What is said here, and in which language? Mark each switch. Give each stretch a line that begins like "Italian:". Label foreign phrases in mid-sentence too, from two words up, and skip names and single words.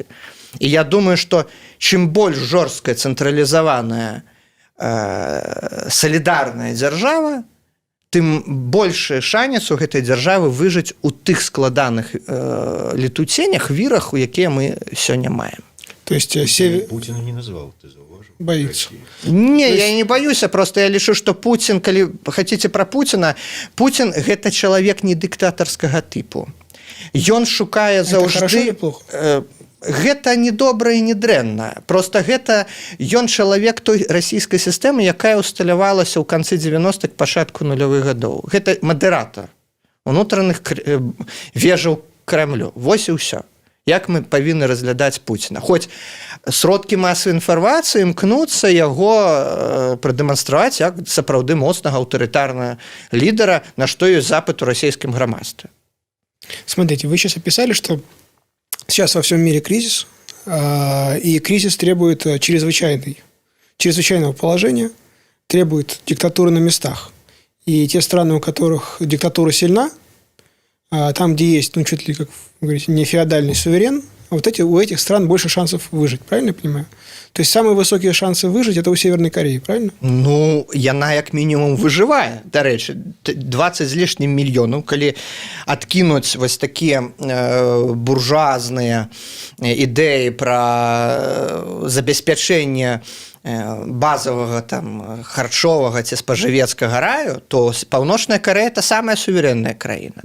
Belarusian: І я думаю, што чым больш жорсткая цэнтралізаваная салідарная дзяржава, тым большы шанец у гэтай дзяржавы выжыць у тых складаных летуценнях, вірах, у якія мы сёння маем.
Russian: То есть Путина не назвал,
Belarusian: ты заўважыў?
Russian: Боится.
Belarusian: Не, я не боюся, просто я лічу, што Путін, калі хаце пра Путіна, Путін гэта чалавек не дыктатарскага тыпу. Ён шукае заўжды...
Russian: Это хорошо или плохо?
Belarusian: Гэта не добра і не дрэнна. Просто гэта ён чалавек той расійскай сістэмы, якая усталявалася ў канцы 90-х, пачатку нулявых гадоў. Гэта мадэратар унутраных вежаў Крамлю. Вось і ўсё. Як мы павінны разглядаць Пуціна? Хоць сродкі масавай інфармацыі імкнуцца яго прадэманстраваць як сапраўды моцнага аўтарытарнага лідара, на што ёсць запыт у расійскім грамадстве.
Russian: Смотрите, вы сейчас описали, что сейчас во всем мире кризис, и кризис требует чрезвычайного положения, требует диктатуры на местах. И те страны, у которых диктатура сильна, там, где есть, ну, чуть ли, как вы говорите, не феодальный суверен, а вот у этих стран больше шансов выжить, правильно я понимаю? То есть самые высокие шансы выжить – это у Северной Кореи, правильно?
Belarusian: Ну, яна як мінімум выжывае, дарэчы, 20 з лішнім мільёнаў, калі адкінуць вось такія буржуазныя ідэі пра забеспячэнне базовага там харчовага ці спажывецкага раю, то Паўночная Карэя – это самая суверэнная краіна.